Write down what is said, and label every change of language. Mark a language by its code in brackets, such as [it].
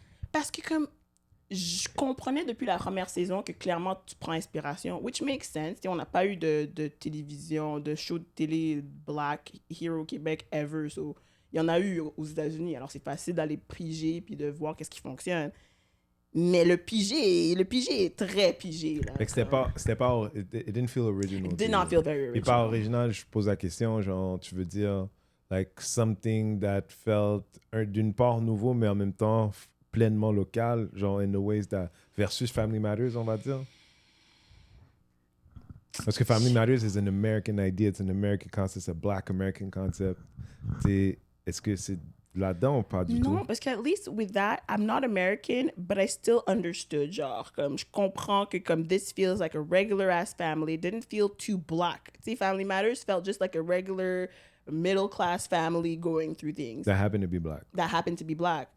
[fr] Parce que comme, je comprenais depuis la première saison que clairement tu prends inspiration, [en] which makes sense. [fr] On n'a pas eu de télévision, de show de télé black here au Québec ever. So, il y en a eu aux États-Unis. Alors c'est facile d'aller piger puis de voir qu'est-ce qui fonctionne. Mais le piger est très pigé. Là, c'était pas, [en] it didn't feel original. It did not feel very original. [fr] Et pas original, je pose la question, genre, tu veux dire, [en] like, something that felt, [fr] d'une part nouveau, mais en même temps pleinement local, genre, [en] in the ways that, [fr] versus Family Matters, on va dire? [en] Parce que Family Matters is an American idea, it's an American concept, it's a Black American concept. [fr] Est-ce que c'est là-dedans ou pas du tout? Non, parce que [en] at least with that, I'm not American, but I still understood, [fr] genre, comme, je comprends que comme [en] this feels like a regular ass family, it didn't feel too black. [fr] Tu sais, [en] Family Matters felt just like a regular middle class family going through things That happen to be black. that happen to be black.